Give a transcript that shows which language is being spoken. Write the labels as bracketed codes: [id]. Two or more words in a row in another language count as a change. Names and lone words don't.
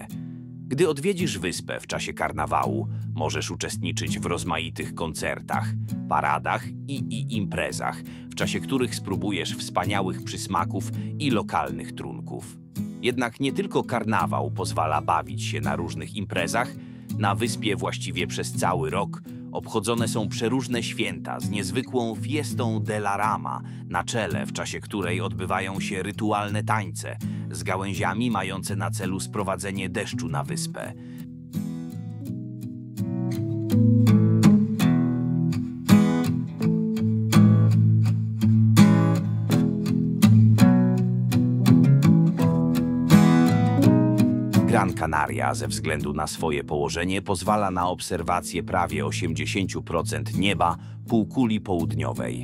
[pl] Gdy odwiedzisz wyspę w czasie karnawału, możesz uczestniczyć w rozmaitych koncertach, paradach i imprezach, w czasie których spróbujesz wspaniałych przysmaków i lokalnych trunków. Jednak nie tylko karnawał pozwala bawić się na różnych imprezach. Na wyspie właściwie przez cały rok obchodzone są przeróżne święta z niezwykłą Fiestą de la Rama na czele, w czasie której odbywają się rytualne tańce z gałęziami mające na celu sprowadzenie deszczu na wyspę. Gran Canaria ze względu na swoje położenie pozwala na obserwację prawie 80% nieba półkuli południowej.